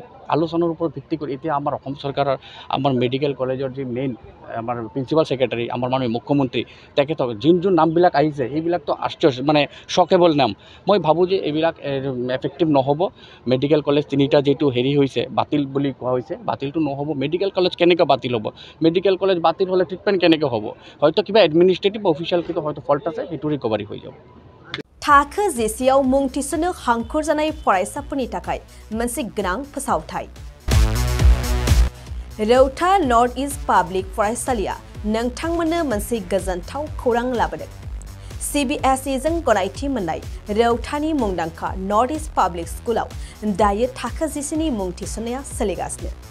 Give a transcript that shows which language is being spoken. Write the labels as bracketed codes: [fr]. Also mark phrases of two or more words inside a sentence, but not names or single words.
[as] আলোচনাৰ ওপৰত ভিত্তি কৰি এতিয়া আমাৰ অসম চৰকাৰৰ আমাৰ [en] medical college [as] যি মেইন আমাৰ [en] principal secretary [as] আমাৰ মাননীয় মুখ্যমন্ত্ৰী তেখেতক যোন নামবিলাক আহিছে সেইবিলাকতো আশ্চৰ্য মানে শ্বকেবল নাম মই ভাবোঁ যে এইবিলাক এফেক্টিভ নহ'ব [en] medical college [as] তিনিটা যিটো হেৰি হৈছে বাতিল বুলি কোৱা হৈছে বাতিলটো নহ'ব [en] medical college [as] কেনেকৈ বাতিল হ'ব [en] medical college [as] বাতিল হ'লে ট্ৰিটমেণ্ট কেনেকৈ হ'ব হয়তো কিবা [en] administrative official [as] কিন্তু হয়তো ফল্ট আছে সেইটো ৰিকভাৰি হৈ যাব [brx] थाखो जेसेयाव मुं थिसननो हांखुर जानाय फरायसाफोरनि थाखाय मोनसे गोनां फोसावथाय रौता नर्थ इस्ट पाब्लिक फरायसालिया नोंथांमोननो मोनसे गोजोनथाव खौरां लाबोदों CBSE जों गनायथि मोननाय रौतानि मुंदांखा नर्थ इस्ट पाब्लिक स्कुलाव दायो थाखो जिसेनि मुं थिसननाया सोलिगासिनो